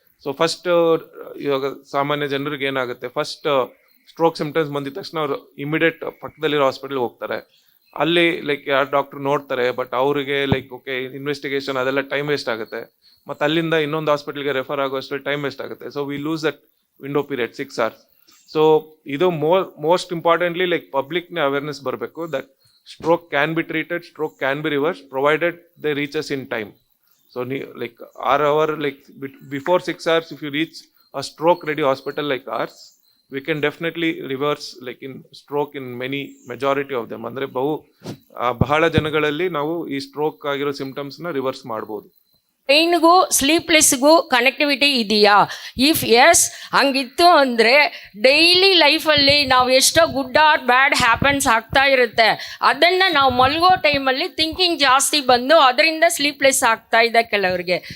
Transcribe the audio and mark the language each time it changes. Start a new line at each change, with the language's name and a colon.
Kannada: So first ಇವಾಗ ಸಾಮಾನ್ಯ ಜನರಿಗೆ ಏನಾಗುತ್ತೆ, ಫಸ್ಟ್ ಸ್ಟ್ರೋಕ್ ಸಿಂಪ್ಟಮ್ಸ್ ಬಂದಿದ ತಕ್ಷಣ ಅವರು ಇಮಿಡಿಯೇಟ್ ಪಕ್ಕದಲ್ಲಿರೋ ಹಾಸ್ಪಿಟಲ್ಗೆ ಹೋಗ್ತಾರೆ, ಅಲ್ಲಿ ಲೈಕ್ ಯಾರು ಡಾಕ್ಟ್ರು ನೋಡ್ತಾರೆ, ಬಟ್ ಅವರಿಗೆ ಲೈಕ್ ಓಕೆ ಇನ್ವೆಸ್ಟಿಗೇಷನ್ ಅದೆಲ್ಲ ಟೈಮ್ ವೇಸ್ಟ್ ಆಗುತ್ತೆ, ಮತ್ತು ಅಲ್ಲಿಂದ ಇನ್ನೊಂದು ಹಾಸ್ಪಿಟಲ್ಗೆ ರೆಫರ್ ಆಗೋಷ್ಟು ಟೈಮ್ ವೇಸ್ಟ್ ಆಗುತ್ತೆ.
English: So we lose that window period 6 hours. So ಇದು most importantly like ಪಬ್ಲಿಕ್ನ awareness ಬರಬೇಕು that stroke can be treated, stroke can be reverse provided they reaches in time. So like 6 hours, like before 6 hours, if you reach a stroke ready hospital like ours, we can definitely reverse like in stroke in majority of them.
Kannada: ಅಂದರೆ ಬಹಳ ಜನಗಳಲ್ಲಿ ನಾವು ಈ stroke ಆಗಿರೋ ಸಿಂಪ್ಟಮ್ಸ್ನ reverse ಮಾಡ್ಬೋದು. ಬ್ರೈನ್ಗೂ ಸ್ಲೀಪ್ಲೆಸ್ಗೂ connectivity ಇದೆಯಾ? If S ಹಂಗಿತ್ತು ಅಂದರೆ daily ಲೈಫಲ್ಲಿ ನಾವು ಎಷ್ಟೋ ಗುಡ್ ಆರ್ ಬ್ಯಾಡ್ ಹ್ಯಾಪನ್ಸ್ ಆಗ್ತಾ ಇರುತ್ತೆ, ಅದನ್ನು ನಾವು ಮಲಗೋ ಟೈಮಲ್ಲಿ ಥಿಂಕಿಂಗ್ ಜಾಸ್ತಿ ಬಂದು ಅದರಿಂದ ಸ್ಲೀಪ್ಲೆಸ್ ಆಗ್ತಾ ಇದೆ ಕೆಲವರಿಗೆ.